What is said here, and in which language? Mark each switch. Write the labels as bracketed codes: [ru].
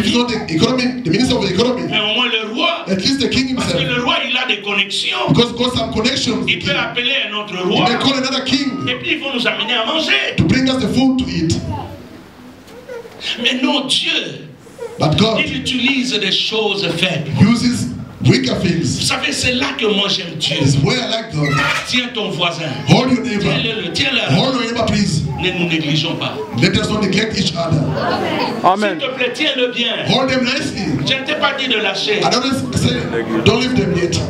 [en] if it's not the minister of the economy, [fr] mais au moins le roi, [en] at least the king himself. [fr] Parce que le roi il a des connexions. [en] Because God some connections. [fr] Il peut appeler un autre roi. [en] He may call another king. [fr] Et puis ils vont nous amener à manger. [en] To bring us the food to eat. [fr] Mais non, Dieu, [en] but God, [fr] il utilise des choses faibles. [en] Uses weaker things. [fr] Vous savez, c'est là que moi j'aime Dieu. [en] It's where I like God. [fr] Tiens ton voisin. [en] Hold your neighbor. [fr] Tiens-le. [en] Hold your neighbor, please. [fr] Ne nous négligeons pas. [en] Let us not neglect each other. Amen. [fr] S'il te plaît, tiens-le bien. [en] Hold them nicely. [fr] Je ne t'ai pas dit de lâcher. [en] I don't say don't leave them yet.